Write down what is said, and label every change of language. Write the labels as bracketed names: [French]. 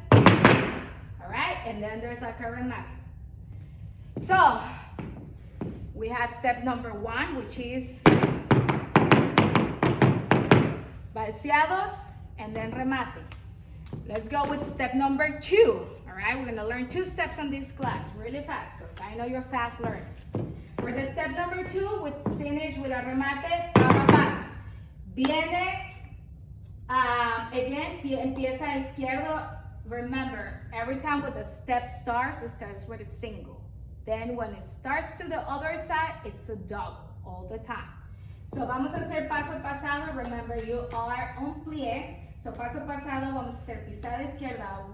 [English] All right, and then there's like a remate. So we have step number 1, which is balseados and then remate. Let's go with step number 2. All right, we're gonna learn 2 steps on this class really fast because I know you're fast learners. For the step number 2, we finish with a remate. [Spanish] Viene, again, empieza izquierdo. [English] Remember, every time with the step starts, it starts with a single. Then when it starts to the other side, it's a double all the time. So vamos a hacer paso pasado. Remember, you are on plié. [Spanish] So paso pasado, vamos a hacer pisada izquierda.